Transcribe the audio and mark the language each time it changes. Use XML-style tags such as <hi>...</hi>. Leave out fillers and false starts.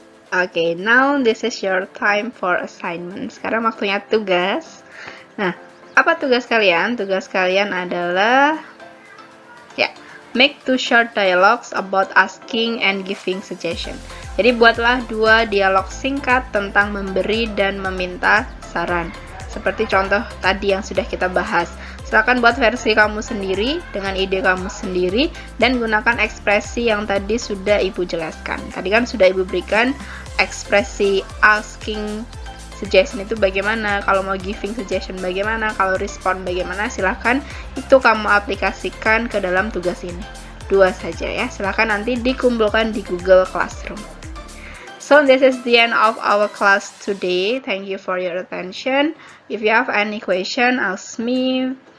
<en>Okay, now this is your time for assignment.</en> <id>Sekarang waktunya tugas. Nah, apa tugas kalian? Tugas kalian adalah</id> <en>make 2 short dialogues about asking and giving suggestion.</en> <id>Jadi buatlah 2 dialog singkat tentang memberi dan meminta saran. Seperti contoh tadi yang sudah kita bahas. Silakan buat versi kamu sendiri dengan ide kamu sendiri dan gunakan ekspresi yang tadi sudah Ibu jelaskan. Tadi kan sudah Ibu berikan ekspresi</id> <en>asking suggestion</en> <id>itu bagaimana, kalau mau</id> <en>giving suggestion</en> <id>bagaimana, kalau respond bagaimana. Silahkan itu kamu aplikasikan ke dalam tugas ini. 2 saja ya, silahkan nanti dikumpulkan di Google Classroom.</id> <en>So this is the end of our class today. Thank you for your attention. If you have any question, ask me.</en>